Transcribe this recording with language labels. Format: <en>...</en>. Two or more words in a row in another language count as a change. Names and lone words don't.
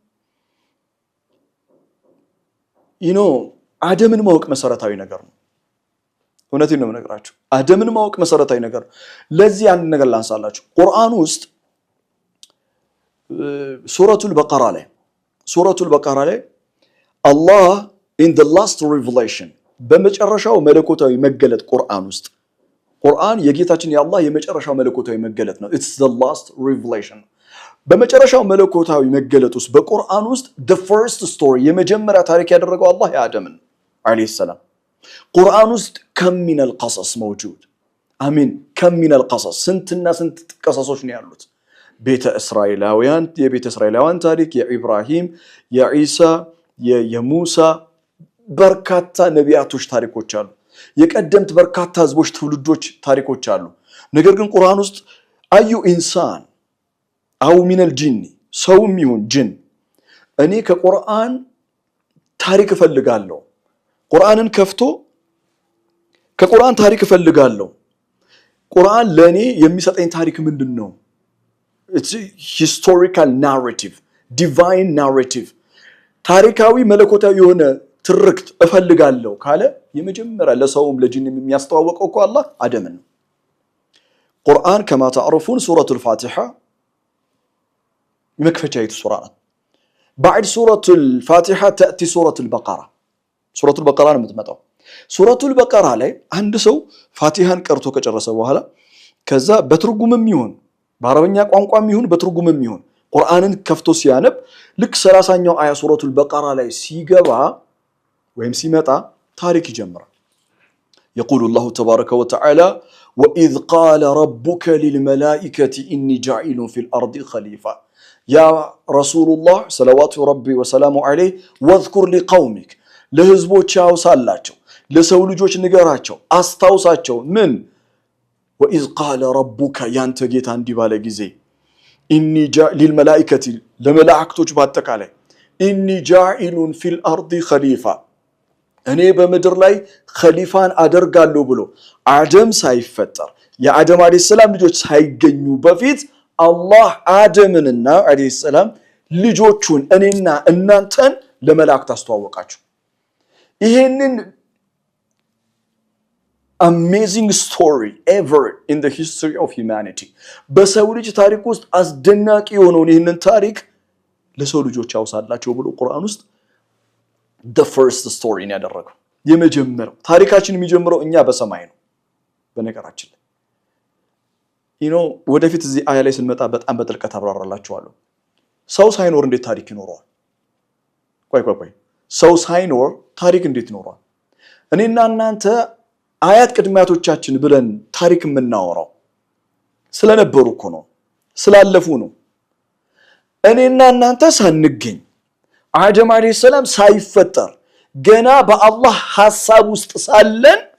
<am>አደምን ማወቅ መሰረታዊ ነገር ነው እውነቴን ነው የምነግራችሁ አደምን ማወቅ መሰረታዊ ነገር ለዚህ አንድ ነገር ላንሳላችሁ ቁርአን ውስጥ ሱረቱል በቀራ ላይ አላህ</am> <en>in the last revelation</en> <am>በመጨረሻው መለኮታዊ መገለጥ ቁርአን የጌታችን የአላህ የመጨረሻው መለኮታዊ መገለጥ ነው</am> <en>it's the last revelation</en> <am>በመጨረሻው መለኮታዊ መገለጥ ውስጥ በቁርአን ውስጥ</am> <en>the first story</en> <am>የመጀመሪያ ታሪክ ያደረገው አላህ የአደምን</am> <ar>عليه السلام</ar> <am>ቁርአን ውስጥ</am> <ar>كم من قصص موجود أمين كم من قصص</ar> <am>ስንትና ስንት ቀሰሶች ነው ያሉት የቤተ እስራኤላውያን ታሪክ የኢብራሂም የኢሳ የሙሳ በርካታ ነቢያቶች ታሪኮች አሉ የቀደምት በርካታ ህዝቦች ትውልዶች ታሪኮች አሉ ነገር ግን ቁርአን ውስጥ</am> <ar>أي إنسان أو من الجن</ar> <am>ሰውም ይሁን ጂን እኔ ከቁርአን ታሪክ እፈልጋለሁ ቁርአንን ከፍቶ ከቁርአን ታሪክ እፈልጋለሁ ቁርአን ለኔ የሚሰጠኝ ታሪክ ምንድነው</am> <en>it's a historical narrative divine narrative</en> <am>ታሪካዊ መለኮታዊ የሆነ ትርክት እፈልጋለሁ ካለ የመጀመሪያ ለሰውም ለጂንም የሚያስተዋውቀው እኮ አላህ አደምን ነው ቁርአን</am> <ar>كما تعرفون سورة الفاتحة مكفجة سورة بعد سورة الفاتحة تأتي سورة البقرة المتمتعة سورة البقرة</ar> <am>ላይ አንድ ሰው ፋቲሃን ቀርቶ ከጨረሰ በኋላ ከዛ በትርጉምም ይሁን በአረበኛ ቋንቋም ይሁን በትርጉምም ይሁን ቁርአንን ከፍቶ ሲያነብ ልክ 30ኛው አያ ሱረቱል በቀራ ላይ ሲገባ ወይም ሲመጣ ታሪክ ይጀምራል</am> <ar>يقول الله تبارك وتعالى وإذ قال ربك للملائكة إني جاعل في الأرض خليفة يا رسول الله صلوات ربي وسلامه عليه واذكر لقومك</ar> <am>ለህዝቦች አውሳላቸው ለሰው ልጆች ንገራቸው አስታውሳቸው ምን</am> <ar>وإذ قال ربك</ar> <am>ያንተ ጌታ እንዲህ ባለ ጊዜ</am> <ar>إني جاعل للملائكة</ar> <am>ለመላእክቶች በአጠቃላይ</am> <ar>إني جاعل في الأرض خليفة</ar> <am>እኔ በመድር ላይ ኸሊፋን አደርጋለሁ ብሎ አደም ሳይፈጠር የአደም</am> <ar>عليه السلام</ar> <am>ልጆች ሳይገኙ በፊት አላህ አደምንና</am> <ar>عليه السلام</ar> <am>ልጆቹን እኔና እናንተን ለመላእክት አስተዋወቃቸው ይሄንን</am> <en>amazing story ever in the history of humanity</en> <am>በሰው ልጅ ታሪክ ውስጥ አስደናቂ የሆነውን ይሄንን ታሪክ ለሰው ልጆች ያውሳላቸው ብሎ ቁርአን ውስጥ</am> <en>the first story</en> <am>ነው ያደረገው የመጀመሪያው ታሪካችን የሚጀምረው እኛ በሰማይ ነው በነገራችን ላይ ወደፊት እዚህ አያ ላይ ስንመጣ በጣም በጥልቀት አብራራላችኋለሁ ሰው ሳይኖር እንዴት ታሪክ ይኖረዋል ቆይ ሰው ሳይኖር ታሪክ እንዴት ይኖረዋል እኔና እናንተ አያት ቅድሚያቶቻችን ብለን ታሪክ የምናወራው ስለነበሩ እኮ ነው ስላለፉ ነው እኔና እናንተ ሳንገኝ አደም</am> <ar>عليه السلام</ar> <am>ሳይፈጠር ገና በአላህ ሐሳብ ውስጥ ሳለን</am>